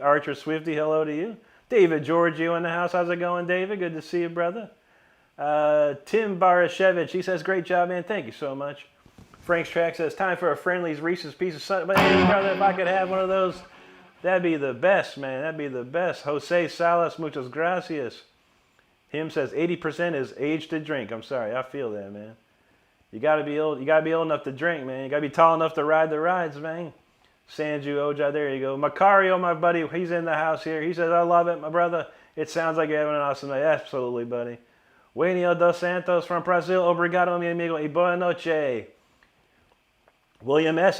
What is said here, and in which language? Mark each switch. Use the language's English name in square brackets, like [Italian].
[English] Archer Swifty, hello to you. David Giorgio in the house. How's it going, David? Good to see you, brother. Tim Barashevich, he says, great job, man. Thank you so much. Frank's Track says, time for a Friendly's Reese's Pieces. But hey, brother, if I could have one of those, that'd be the best, man. That'd be the best. [Spanish] Jose Salas, muchas gracias. [English] Him says 80% is age to drink. I'm sorry, I feel that, man. You gotta be old. You gotta be old enough to drink, man. You gotta be tall enough to ride the rides, man. Sanju Ojai, there you go. Macario, my buddy, he's in the house here. He says, I love it, my brother. It sounds like you're having an awesome night. Absolutely, buddy. Wainio dos Santos from Brazil. [Portuguese] Obrigado, mi amigo. Y boa noche. [English] William S.